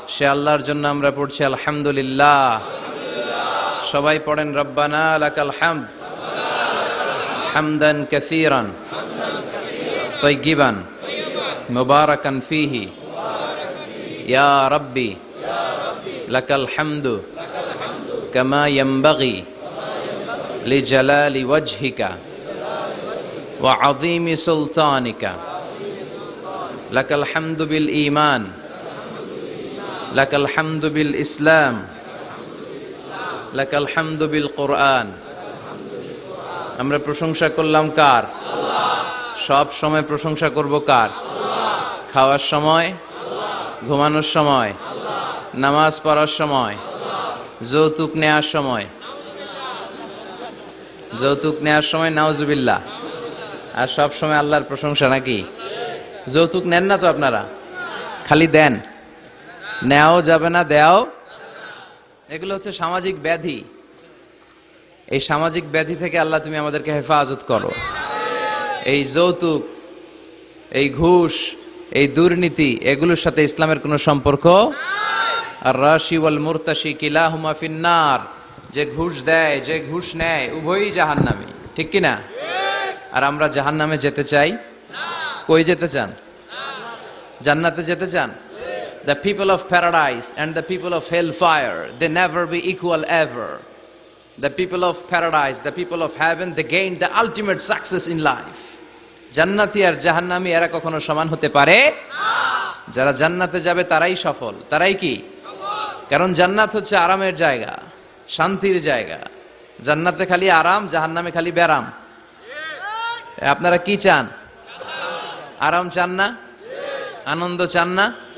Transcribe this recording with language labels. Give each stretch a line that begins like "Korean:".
Bangla: সে আল্লাহর জন্য আমরা পড়ছি আলহামদুলিল্লাহ। সবাই পড়েন
Arabic: রব্বানা লাকাল হামদ হামদান কাসীরান طيبا مباركا فيه يا ربي لك الحمد كما ينبغي لجلال وجهك وعظيم سلطانك لك الحمد بالإيمان لك الحمد بالإسلام لك الحمد بالقرآن
Bangla: আমরা প্রশংসা করলাম কার? সব সময় প্রশংসা করব কার? খাওয়ার সময়, ঘুমানোর সময়, নামাজ পড়ার সময়, যৌতুক নেওয়ার সময়, যৌতুক নেওয়ার সময় নাউজুবিল্লাহ, আর সব সময় আল্লাহর প্রশংসা নাকি? যৌতুক নেন না তো আপনারা, খালি দেন, নেওয়াও যাবে না, দেও। এগুলো হচ্ছে সামাজিক ব্যাধি। এই সামাজিক ব্যাধি থেকে আল্লাহ তুমি আমাদেরকে হেফাজত করো। এই যৌতুক, এই ঘুষ, এই দুর্নীতি, এগুলোর সাথে ইসলামের কোনো সম্পর্ক।
Arabic: আর রাশি ওয়াল মুরতাশি কিলাহুমা ফিন্নার,
Bangla: যে ঘুষ দেয়, যে ঘুষ নেয়, উভয়ই জাহান্নামী, ঠিক কি না? আর আমরা জাহান্নামে যেতে চাই? কই যেতে চান? জান্নাতে যেতে চান?
English: The people of paradise and the people of hellfire, they never be equal ever. The people of paradise, the people of heaven, they gain the ultimate success in life.
Bangla: জান্নাতি আর জাহান্নামী এরা কখনো সমান হতে পারে না। যারা জান্নাতে যাবে তারাই সফল। তারাই কি? কারণ জান্নাত হচ্ছে আরামের জায়গা, শান্তির জায়গা। জান্নাতে খালি আরাম, জাহান্নামে খালি ব্যারাম। আপনারা কি চান? আরাম চান না? আনন্দ চান না?